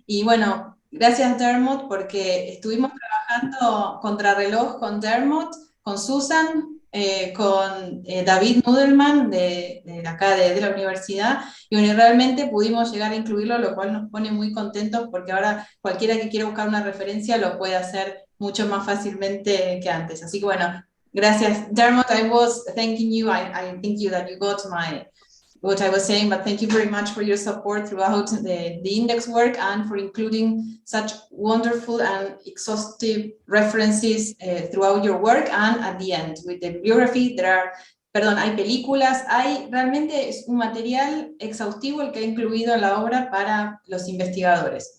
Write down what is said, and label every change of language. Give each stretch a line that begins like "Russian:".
Spanish: Y bueno, gracias Dermot, porque estuvimos trabajando contrarreloj con Dermot, con Susan, con David Nudelman de acá de la universidad, y bueno, realmente pudimos llegar a incluirlo, lo cual nos pone muy contentos porque ahora cualquiera que quiera buscar una referencia lo puede hacer mucho más fácilmente que antes. Así que bueno, gracias Dermot.
English: I was thanking you. I thank you that you got what I was saying, but thank you very much for your support throughout the index work and for including such wonderful and exhaustive references throughout your work. And at the end, with the bibliography,
Spanish: hay películas, realmente es un material exhaustivo el que ha incluido en la obra para los investigadores.